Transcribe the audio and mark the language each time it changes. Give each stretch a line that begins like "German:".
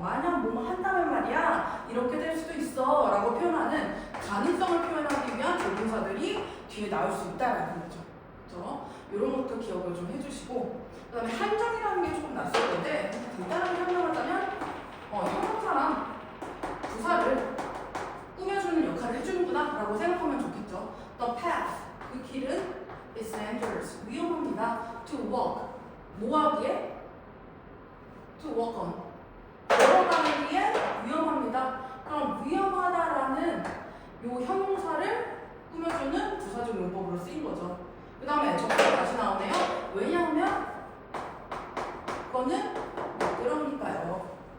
Korean: 만약 뭐뭐 한다면 말이야 이렇게 될 수도 있어 라고 표현하는 가능성을 표현하기 위한 조동사들이 뒤에 나올 수 있다라는 거죠. 그렇죠? 이런 것도 기억을 좀 해주시고, 그 다음에 한정이라는 게 조금 낯설 건데 간단하게 설명하자면 형용사랑 부사를 꾸며주는 역할을 해주는구나 라고 생각하면 좋겠죠.
English: The path,
Korean: 그 길은
English: is dangerous,
Korean: 위험합니다.
English: To walk,
Korean: 뭐 하기에?
English: To walk on,
Korean: 걸어가기 위해 위험합니다. 그럼 위험하다라는 요 형용사를 꾸며주는 부사적 용법으로 쓰인 거죠. 그 다음에 접속사 다시 나오네요. 왜냐하면 그거는 미끄러우니까요.